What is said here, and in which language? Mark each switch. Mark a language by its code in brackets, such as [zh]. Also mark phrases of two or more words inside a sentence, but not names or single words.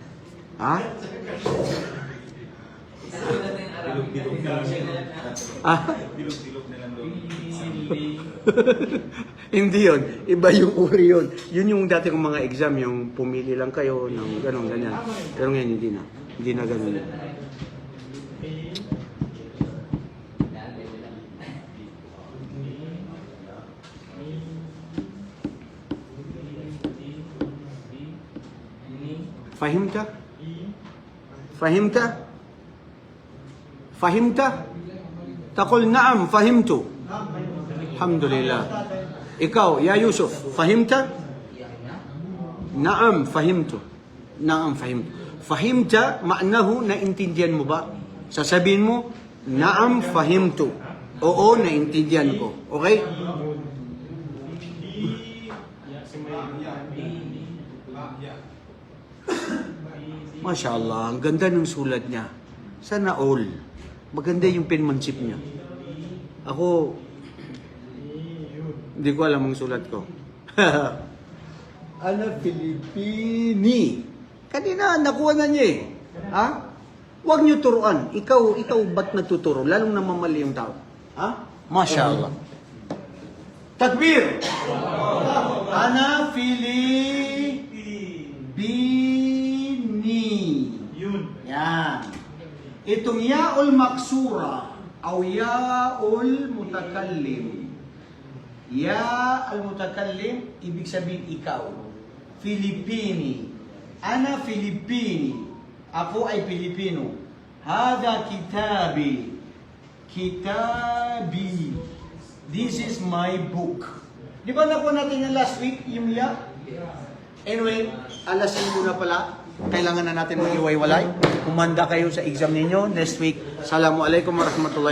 [tl] Isulat ng Bilog-bilog na lang yun. Ah? Bilog-bilog na lang doon. Hindi yun. Iba yung uri yun. Yun yung dati kong mga exam, yung pumili lang kayo ng gano'n, ganyan. Pero ngayon, hindi na. Hindi na gano'n. [ar] Fahimta? فهمت؟ فهمت? تقول نعم، فهمت. الحمد لله. Ikaw, يا يوسف، فهمت؟ نعم، فهمت. نعم، فهمت. فهمت، معناه, [tl] naintindihan mo ba? Sasabihin mo, [ar] نعم، فهمت. [tl] Oo, naintindihan ko. Okay? [ar] ما شاء الله, [tl] ang ganda ng sulat niya. Sana all. Maganda yung penmanship niya. Ako, hindi ko alam ang sulat ko. [ar] أنا فلبيني. [tl] Kanina, nakuha na niya eh. Ha? Huwag niyo turuan. Ikaw ba't nagtuturo? Lalong namamali yung tao. Ha? [ar] ما شاء الله. تكبير! أنا فلبيني. [tl] Yun. Yan. [ar] Itong ياء المقصورة o ياء المتكلم. ياء المتكلم, [tl] ibig sabihin ikaw. [ar] فلبيني. أنا فلبيني. [tl] Ako ay Pilipino. [ar] هذا كتابي. Kitabi. [en] This is my book. [tl] Di ba nakuha natin yung [en] last week, [tl] yung ya? Anyway, alas 5 na pala. Kailangan na natin mag-iwalay. Kumanda kayo sa exam ninyo [en] next week. [ar] السلام عليكم ورحمة الله